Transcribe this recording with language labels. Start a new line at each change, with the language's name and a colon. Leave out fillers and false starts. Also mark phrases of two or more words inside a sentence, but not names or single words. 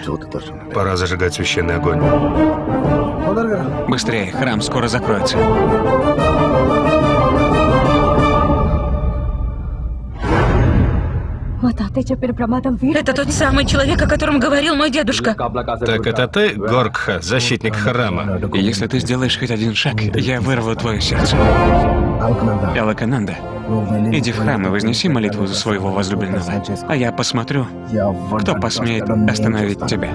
Russian: Пора зажигать священный огонь. Быстрее, храм скоро закроется.
Telugu: మా తాతయ్య చెప్పిన ప్రమాదం వీడు.
Russian: Это тот самый человек, о котором говорил мой дедушка. Так это ты, Горкха, защитник храма? Если ты сделаешь хоть один шаг, я вырву твое сердце. Элакананда, иди в храм и вознеси молитву за своего возлюбленного, а я посмотрю, кто посмеет остановить тебя.